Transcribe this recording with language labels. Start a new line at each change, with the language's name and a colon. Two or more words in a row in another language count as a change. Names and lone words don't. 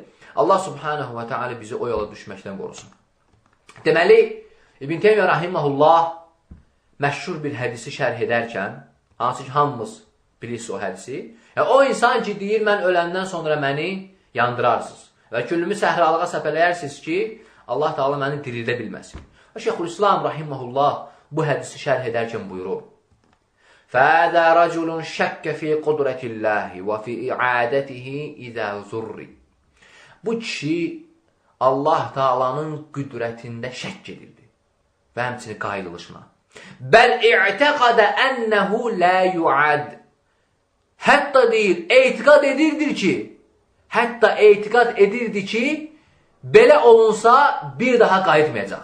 Azerbaijani: Allah
Arabic: سبحانه وتعالى
Azerbaijani: bizi o yola düşməkdən qorusun. Deməli, İbn Teymiyyə rahiməhullah məşhur bir hədisi şərh edərkən, hansı ki, hamımız bilirsiniz o hədisi, o insan ki, deyir, mən öləndən sonra məni yandırarsınız və küllümü səhralığa səpələyərsiniz ki, Allah Teala məni dirildə bilməsin. Və Şeyxülislam rahiməhullah bu hədisi şərh edərkən buyurur.
Arabic: فَاَذَا رَجُلٌ شَكَّ فِي قُدْرَةِ اللّٰهِ وَفِي اِعَادَتِهِ اِذَا زُرِّ.
Azerbaijani: Bu kişi Allah Teala'nın qüdrətində şəkk edirdi və həmçinin qayılışına.
Arabic: بل اعتقد أنه لا يعاد.
Azerbaijani: Hətta deyir, etiqad edirdi ki, belə olunsa bir daha qayıtmayacaq.